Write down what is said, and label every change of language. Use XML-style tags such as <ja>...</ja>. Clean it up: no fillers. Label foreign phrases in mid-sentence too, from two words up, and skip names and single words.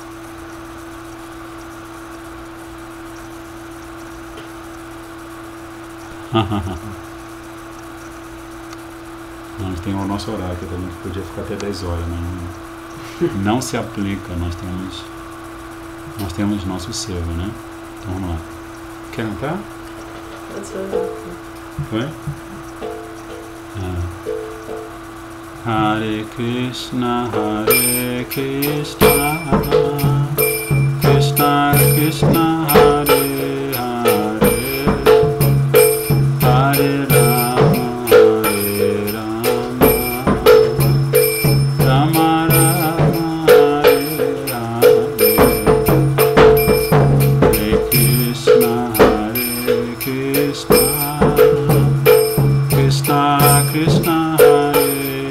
<pt>Nós temos o nosso horário, que também podia ficar até 10 horas, mas não se aplica, nós temos nosso servo, né? Então vamos lá. Quer cantar? Foi?</pt> <sa>हरे कृष्ण, कृष्ण कृष्ण, हरे हरे, हरे राम, हरे राम, राम राम, हरे हरे, हरे कृष्ण, कृष्ण कृष्ण, हरे</sa>